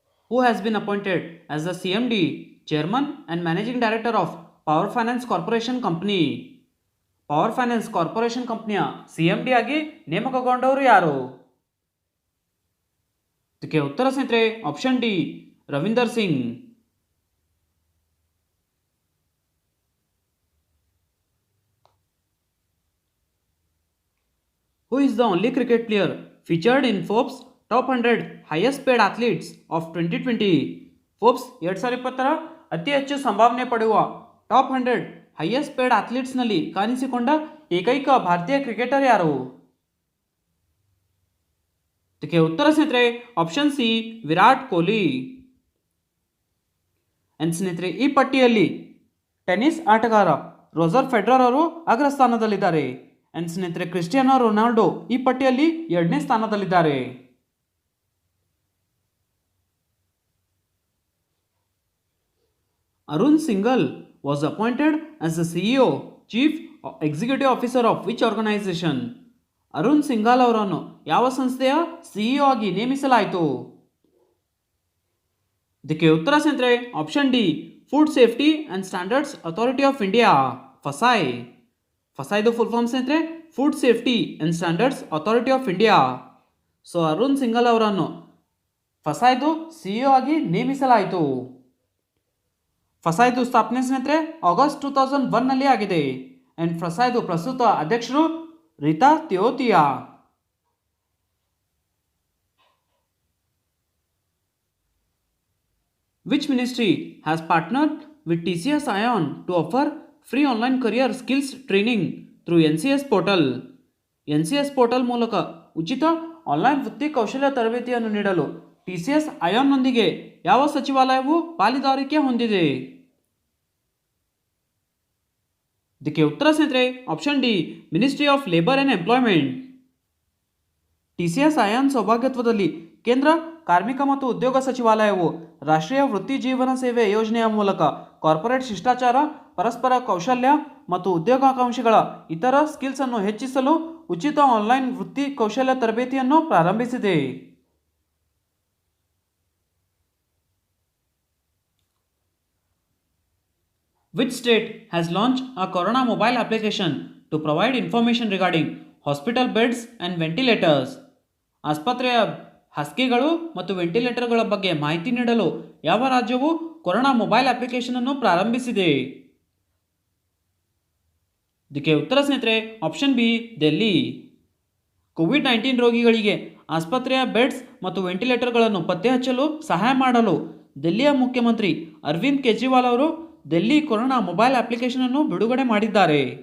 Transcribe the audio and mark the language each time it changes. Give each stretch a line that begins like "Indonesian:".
English: Who has been appointed as the CMD, Chairman and Managing Director of Power Finance Corporation Company?
Kannada: Power finance corporation ಕಂಪನಿಯ CMD ಆಗಿ ನೇಮಕಗೊಂಡವರು ಯಾರು? ಇದಕ್ಕೆ ಉತ್ತರ ಸ್ನೇಹಿತರೆ option D Ravinder Singh.
English: Who is the only cricket player featured in Forbes Top 100 Highest Paid Athletes of 2020?
Kannada: Forbes 2020 ಅತಿ ಹೆಚ್ಚು ಸಂಭಾವನೆ ಪಡೆಯುವ ಟಾಪ್ 100 ಹೈಯೆಸ್ಟ್ ಪೇಡ್ ಅಥ್ಲೀಟ್ಸ್ನಲ್ಲಿ ಕಾಣಿಸಿಕೊಂಡ ಏಕೈಕ ಭಾರತೀಯ ಕ್ರಿಕೆಟರ್ ಯಾರು? ಇದಕ್ಕೆ ಉತ್ತರ ಸ್ನೇಹಿತರೆ option C Virat Kohli. And ಸ್ನೇಹಿತರೆ ಈ ಪಟ್ಟಿಯಲ್ಲಿ ಟೆನ್ನಿಸ್ ಆಟಗಾರ ರೋಜರ್ ಫೆಡರರ್ ಅವರು ಅಗ್ರಸ್ಥಾನದಲ್ಲಿದ್ದಾರೆ. ಅಂಡ್ ಸ್ನೇಹಿತರೆ ಕ್ರಿಸ್ಟಿಯಾನೋ ರೊನಾಲ್ಡೋ ಈ ಪಟ್ಟಿಯಲ್ಲಿ 2ನೇ ಸ್ಥಾನದಲ್ಲಿದ್ದಾರೆ.
English: Arun Singhal was appointed as the CEO, Chief Executive Officer of which organization?
Kannada: Arun Singhal ಅವರನ್ನು ಯಾವ ಸಂಸ್ಥೆಯ CEO ಆಗಿ ನೇಮಿಸಲಾಯಿತು? ಇದಕ್ಕೆ ಉತ್ತರ ಸ್ನೇಹಿತರೆ option D food safety and standards authority of India, FSSAI. ಫಸಾಯ್ದು full form ಸ್ನೇಹಿತರೆ food safety and standards authority of India. So Arun Singhal ಅವರನ್ನು ಫಸಾಯ್ದು CEO ಆಗಿ ನೇಮಿಸಲಾಯಿತು. ಫಸಾಯ್ದು ಸ್ಥಾಪನೆ ಸ್ನೇಹಿತರೆ ಆಗಸ್ಟ್ 2001ನಲ್ಲಿ ಆಗಿದೆ. ಅಂಡ್ ಫಸಾಯ್ದು ಪ್ರಸ್ತುತ ಅಧ್ಯಕ್ಷರು Rita ಥಿಯೋತಿಯಾ.
English: Which ministry has partnered with TCS Ion to offer free online career skills training through NCS portal?
Kannada: NCS portal ಮೂಲಕ ಉಚಿತ ಆನ್ಲೈನ್ ವೃತ್ತಿ ಕೌಶಲ್ಯ ತರಬೇತಿಯನ್ನು ನೀಡಲು TCS Ion ನೊಂದಿಗೆ ಯಾವ ಸಚಿವಾಲಯವು ಪಾಲುದಾರಿಕೆ ಹೊಂದಿದೆ? ಇದಕ್ಕೆ ಉತ್ತರ ಸ್ನೇಹಿತರೆ option D ministry of labour and employment. TCS Ion ಸೌಭಾಗ್ಯತ್ವದಲ್ಲಿ ಕೇಂದ್ರ ಕಾರ್ಮಿಕ ಮತ್ತು ಉದ್ಯೋಗ ಸಚಿವಾಲಯವು ರಾಷ್ಟ್ರೀಯ ವೃತ್ತಿ ಜೀವನ ಸೇವೆ ಯೋಜನೆಯ ಮೂಲಕ ಕಾರ್ಪೊರೇಟ್ ಶಿಷ್ಟಾಚಾರ, ಪರಸ್ಪರ ಕೌಶಲ್ಯ ಮತ್ತು ಉದ್ಯೋಗಾಕಾಂಕ್ಷಿಗಳ ಇತರ ಸ್ಕಿಲ್ಸ್ ಅನ್ನು ಹೆಚ್ಚಿಸಲು ಉಚಿತ ಆನ್ಲೈನ್ ವೃತ್ತಿ ಕೌಶಲ್ಯ ತರಬೇತಿಯನ್ನು ಪ್ರಾರಂಭಿಸಿದೆ.
English: Which state has launched a Corona mobile application to provide information regarding hospital beds and ventilators.
Kannada: ಆಸ್ಪತ್ರೆಯ ಹಾಸಿಗೆಗಳು ಮತ್ತು ವೆಂಟಿಲೇಟರ್ಗಳ ಬಗ್ಗೆ ಮಾಹಿತಿ ನೀಡಲು ಯಾವ ರಾಜ್ಯವು ಕೊರೋನಾ ಮೊಬೈಲ್ ಅಪ್ಲಿಕೇಶನ್ ಅನ್ನು ಪ್ರಾರಂಭಿಸಿದೆ? ಇದಕ್ಕೆ ಉತ್ತರ ಸ್ನೇಹಿತರೆ ಆಪ್ಷನ್ ಬಿ ಡೆಲ್ಲಿ. ಕೋವಿಡ್-19 ರೋಗಿಗಳಿಗೆ ಆಸ್ಪತ್ರೆಯ ಬೆಡ್ಸ್ ಮತ್ತು ವೆಂಟಿಲೇಟರ್ಗಳನ್ನು ಪತ್ತೆ ಹಚ್ಚಲು ಸಹಾಯ ಮಾಡಲು ದೆಹಲಿಯ ಮುಖ್ಯಮಂತ್ರಿ ಅರವಿಂದ್ ಕೇಜ್ರಿವಾಲ್ ಅವರು ಡೆಲ್ಲಿ ಕೊರೋನಾ ಮೊಬೈಲ್ ಅಪ್ಲಿಕೇಶನ್ ಅನ್ನು ಬಿಡುಗಡೆ ಮಾಡಿದ್ದಾರೆ.